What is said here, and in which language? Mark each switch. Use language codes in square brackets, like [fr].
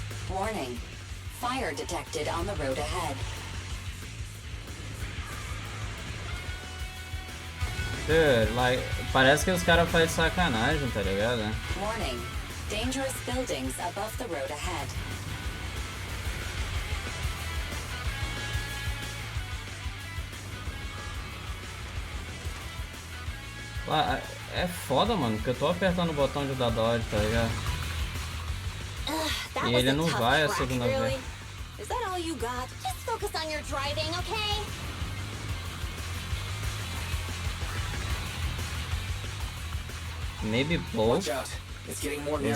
[en] Warning, fire detected on the road ahead. Dude, like, [pt] parece que os caras fazem sacanagem, tá ligado? [en] Warning, dangerous buildings above the road ahead. [pt] É foda, mano, porque eu tô apertando o botão de dar dodge, tá ligado? E ele não vai a segunda vez. [en] Is that all you got? Just focus on your driving, okay? Maybe both. Watch out. It's getting more narrow